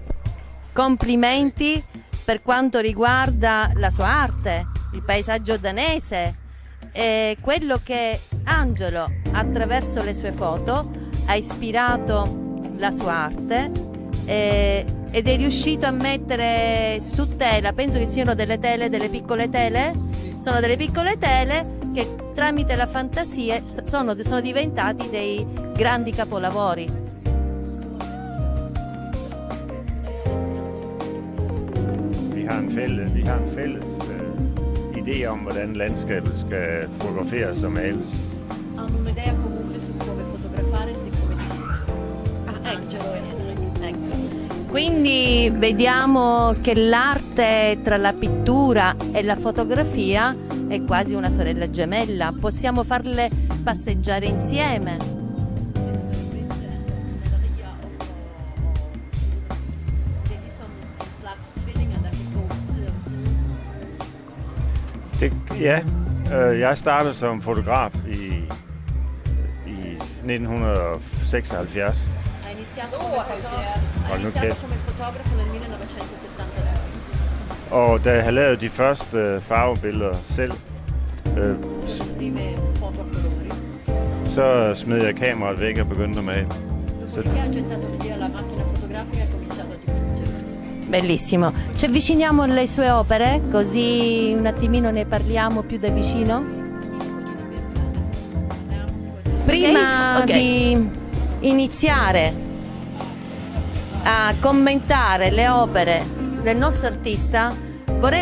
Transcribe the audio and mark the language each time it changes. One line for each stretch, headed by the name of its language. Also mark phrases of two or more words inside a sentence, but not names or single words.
Italian: Complimenti per quanto riguarda la sua arte, il paesaggio danese e quello che Angelo attraverso le sue foto ha ispirato la sua arte ed è riuscito a mettere su tela, penso che siano delle tele, delle piccole tele, sono delle piccole tele che tramite la fantasia sono diventati dei grandi capolavori.
Danish: Vi har en fælles idé om, hvordan landskabet skal fotograferes og males.
Italian: Hanno un'idea comune su come fotografare siccome Angelo e Henrik. Ecco. Quindi vediamo che l'arte tra la pittura e la fotografia è quasi una sorella gemella. Possiamo farle passeggiare insieme.
Danish: Jeg startede som fotograf i 1976.
Italian: Ha iniziato come fotografo nel 1979.
Danish: Og da jeg havde lavet de første farvebilleder selv,
Italian: Le prime foto a colori.
Danish: så smed jeg kameraet væk og begyndte at male.
Italian: Dopodiché ha gettato via la macchina fotografica e ha cominciato a dipingere. Bellissimo. Ci avviciniamo alle sue opere, così un attimino ne parliamo più da vicino. Prima di iniziare a commentare le opere del nostro artista, vorrei